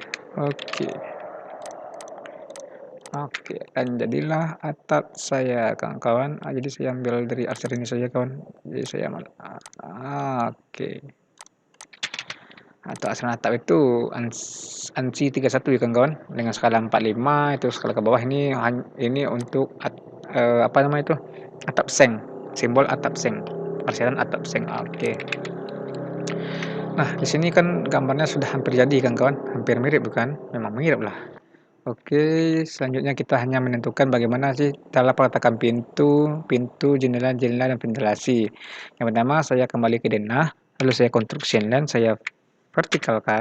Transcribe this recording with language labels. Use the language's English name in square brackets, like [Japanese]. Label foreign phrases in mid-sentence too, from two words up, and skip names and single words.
[Indonesian] Oke, dan jadilah atap saya kawan-kawan. Jadi saya ambil dari arsir ini saja kawan. Jadi saya oke. Atau asalan atap itu ANSI 31 ya kawan-kawan, dengan skala 45 itu skala ke bawah ini untuk apa namanya itu? Atap seng, simbol atap seng. Persiapan atap seng. Oke. Nah, di sini kan gambarnya sudah hampir jadi kawan-kawan, hampir mirip bukan? Memang mirip lah. Oke, selanjutnya kita hanya menentukan bagaimana sih cara peletakan pintu, jendela, dan ventilasi. Yang pertama saya kembali ke denah, lalu saya construction line, saya vertikalkan.